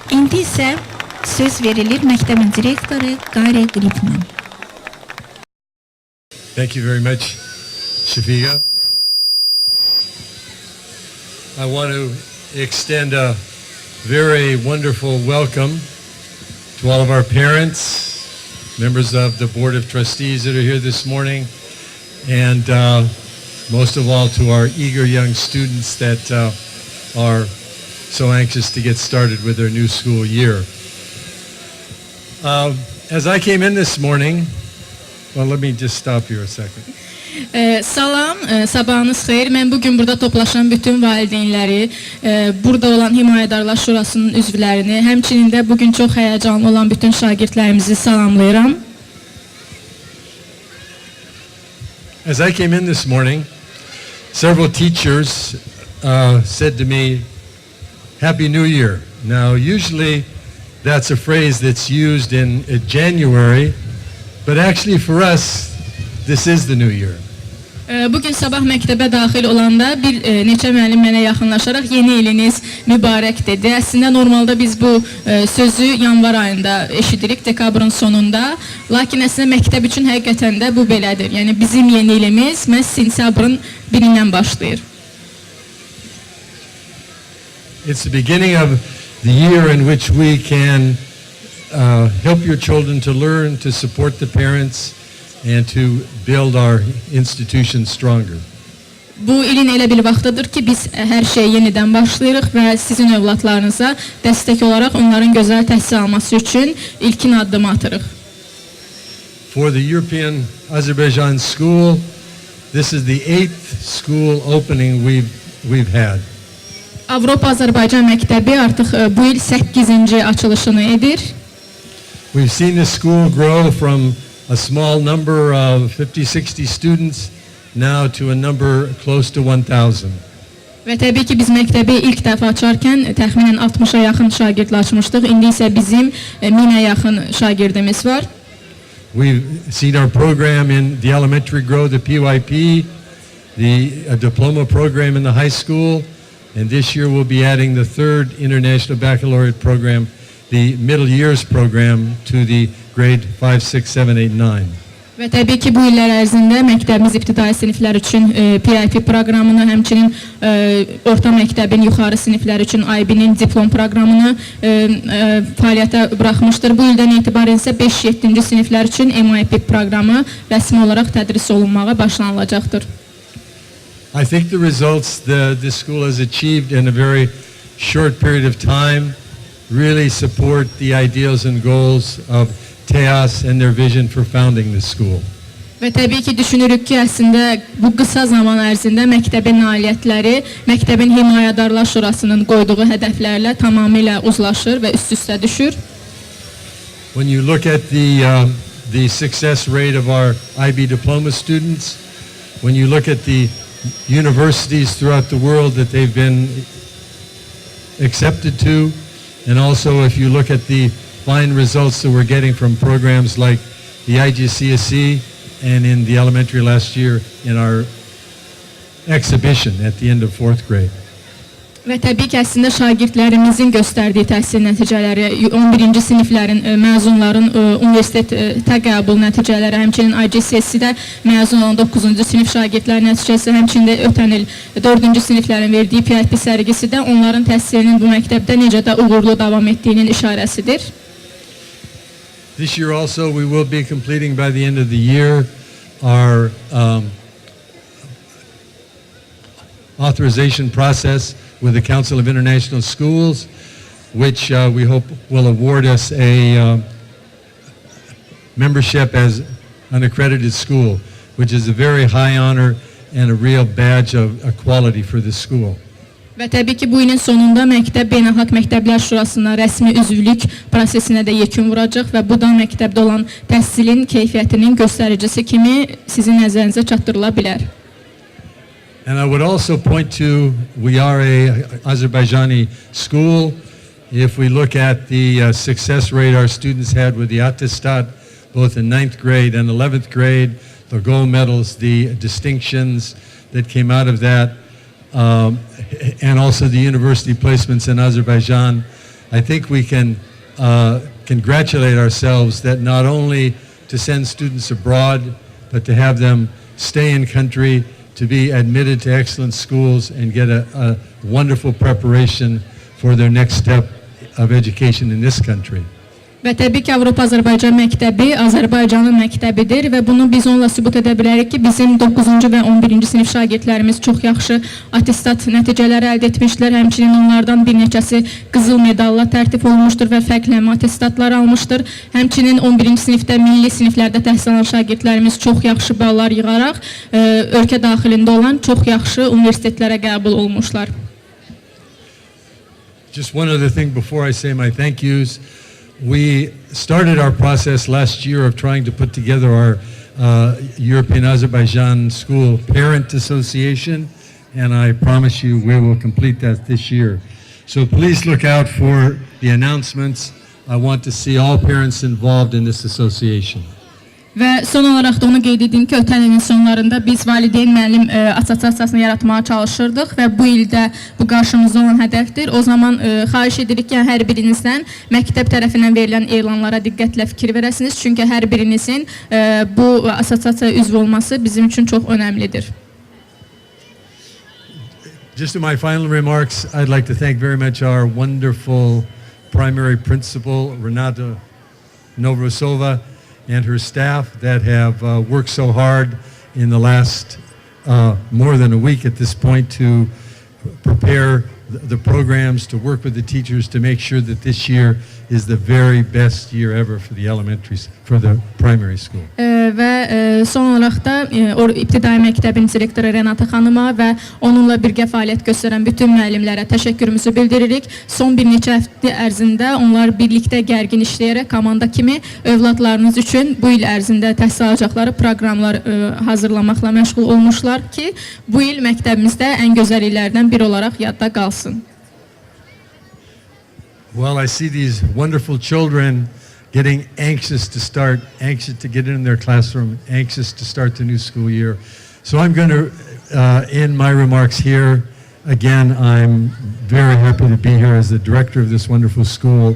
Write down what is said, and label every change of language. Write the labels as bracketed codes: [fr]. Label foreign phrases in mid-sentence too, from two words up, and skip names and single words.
[az] Şimdi ise söz verilir məktəbin direktoru Gary Gripman. [en] Thank you very much, Shafiqa. I want to extend a very wonderful welcome to all of our parents, members of the Board of Trustees that are here this morning, and most of all to our eager young students that are so anxious to get started with their new school year. As I came in this morning, well, let me just stop here a second. [az] Salam, sabahınız xeyir. Mən bugün burada toplaşan bütün valideynləri, burada olan Himayədarlar Şurasının üzvlərini, həmçinin də bugün çox həyəcanlı olan bütün şagirdlərimizi salamlayıram. [en] As I came in this morning, several teachers said to me, Happy New Year. Now, usually that's a phrase that's used in January, but actually for us, this is the new year. [az] Bugün sabah məktəbə daxil olanda bir neçə müəllim mənə yaxınlaşaraq yeni iliniz mübarək dedi. Əslində normalda biz bu sözü yanvar ayında eşidirik, dekabrın sonunda. Lakin əslində məktəb üçün həqiqətən də bu belədir. Yəni bizim yeni ilimiz məhz sentyabrın 1-dən başlayır. [en] It's the beginning of the year in which we can help your children to learn, to support the parents, and to build our institution stronger. [az] Bu ilin elə bir vaxtıdır ki, biz hər şeyə yenidən başlayırıq və sizin övladlarınıza dəstək olaraq onların gözəl təhsil alması üçün ilkin addımı atırıq. [en] For the European Azerbaijan School, this is the 8th school opening we've had. [az] Avropa Azərbaycan məktəbi artıq bu il 8-ci açılışını edir. [en] We've seen the school grow from a small number of 50-60 students now to a number close to 1,000. [az] Və təbii ki, biz məktəbi ilk dəfə açarkən təxminən 60-a yaxın şagirdlə açmışdıq. İndi isə bizim 1000-ə yaxın şagirdimiz var. [en] We've seen our program in the elementary grow, the PYP, the diploma program in the high school, and this year we'll be adding the 3rd International Baccalaureate program, the middle years program, to the grade 5, 6, 7, 8, 9. [az] Və təbii ki, bu illər ərzində məktəbimiz ibtidai siniflər üçün PIP proqramını, həmçinin orta məktəbin yuxarı siniflər üçün IB-nin diplom proqramını fəaliyyətə buraxmışdır. Bu ildən etibarən isə 5-7-ci siniflər üçün MIP proqramı rəsmi olaraq tədris olunmağa başlanılacaqdır. [en] I think the results this school has achieved in a very short period of time really support the ideals and goals of EAS and their vision for founding this school. [az] Və təbii ki, düşünürük ki, əslində bu qısa zaman ərzində məktəbin nailiyyətləri, məktəbin Himayədarlar Şurasının qoyduğu hədəflərlə tamamilə uzlaşır və üst-üstə düşür. [en] When you look at the success rate of our IB diploma students, when you look at the universities throughout the world that they've been accepted to, and also if you look at the fine results that we're getting from programs like the IGCSE and in the elementary last year in our exhibition at the end of 4th grade. [az] Və təbii ki, əslində şagirdlərimizin göstərdiyi təhsil nəticələri, 11-ci siniflərin, məzunların universitet təqabül nəticələri, həmçinin IGCSE-də məzun olan 9-cu sinif şagirdlərin nəticəsi, həmçinin də ötən il 4-cü siniflərin verdiyi PIP sərgisi də onların təhsilinin bu məktəbdə necə də uğurlu davam etdiyinin işarəsidir. [en] This year also we will be completing by the end of the year our authorization process with the Council of International Schools, which we hope will award us a membership as an accredited school, which is a very high honor and a real badge of quality for this school. [az] Və təbii ki, bu ilin sonunda məktəb Beynəlxalq Məktəblər Şurasına rəsmi üzvlük prosesinə də yekun vuracaq və bu da məktəbdə olan təhsilin keyfiyyətinin göstəricisi kimi sizin nəzərinizə çatdırıla bilər. [en] And I would also point to, we are a Azerbaijani school. If we look at the success rate our students had with the attestat, both in 9th grade and 11th grade, the gold medals, the distinctions that came out of that, and also the university placements in Azerbaijan, I think we can congratulate ourselves that not only to send students abroad, but to have them stay in country, to be admitted to excellent schools and get a wonderful preparation for their next step of education in this country. [az] Və təbii ki, Avropa-Azərbaycan məktəbi Azərbaycanın məktəbidir və bunu biz onunla sübut edə bilərik ki, bizim 9-cu və 11-ci sinif şagirdlərimiz çox yaxşı attestat nəticələri əldə etmişlər. Həmçinin onlardan bir neçəsi qızıl medalla tərtib olunmuşdur və fərqlənmə attestatlar almışdır. Həmçinin 11-ci sinifdə, milli siniflərdə təhsil alan şagirdlərimiz çox yaxşı ballar yığaraq ölkə daxilində olan çox yaxşı universitetlərə qəbul olmuşlar. [en] Just one other thing before I say my thank yous. We started our process last year of trying to put together our European Azerbaijan School Parent Association, and I promise you we will complete that this year. So please look out for the announcements. I want to see all parents involved in this association. [az] Və son olaraq da onu qeyd edeyim ki, ötən ilin sonlarında biz valideyn müəllim assosiasiyasını yaratmağa çalışırdıq və bu ildə bu qarşımızda olan hədəfdir. O zaman xahiş edirik ki, hər birinizdən məktəb tərəfindən verilən elanlara diqqətlə fikir verəsiniz. Çünki hər birinizin bu assosiasiyaya üzv olması bizim üçün çox önəmlidir. [en] Just in my final remarks, I'd like to thank very much our wonderful primary principal, Renata Novrosova, and her staff that have worked so hard in the last more than a week at this point to prepare the programs, to work with the teachers to make sure that this year is the very best year ever for the primary school. [az] Və son olaraq da İbtidai məktəbin direktoru Renata xanıma və onunla birgə fəaliyyət göstərən bütün müəllimlərə təşəkkürümüzü bildiririk. Son bir neçə həftə ərzində onlar birlikdə gərgin işləyərək komanda kimi övladlarınız üçün bu il ərzində təhsil alacaqları proqramlar hazırlamaqla məşğul olmuşlar ki, bu il məktəbimizdə ən gözəl illərdən biri olaraq yadda qalsın. [en] Well, I see these wonderful children getting anxious to get in their classroom, anxious to start the new school year. So I'm going to end my remarks here. Again, I'm very happy to be here as the director of this wonderful school.